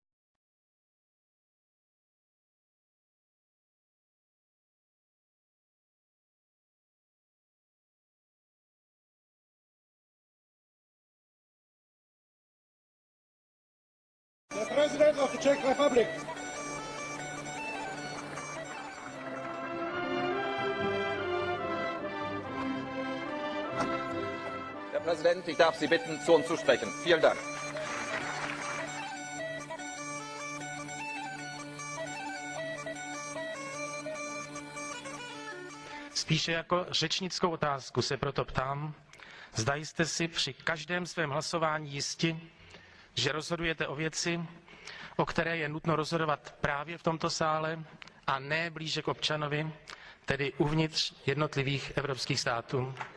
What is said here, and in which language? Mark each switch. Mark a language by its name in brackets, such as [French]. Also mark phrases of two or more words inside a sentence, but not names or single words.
[English] The President of the Czech Republic. [German] Herr Präsident, ich darf Sie bitten, zu uns zu sprechen. Vielen Dank. [Czech] Spíše jako řečnickou otázku se proto ptám, zda jste si při každém svém hlasování jisti, že rozhodujete o věci, o které je nutno rozhodovat právě v tomto sále a ne blíže k občanovi, tedy uvnitř jednotlivých evropských států.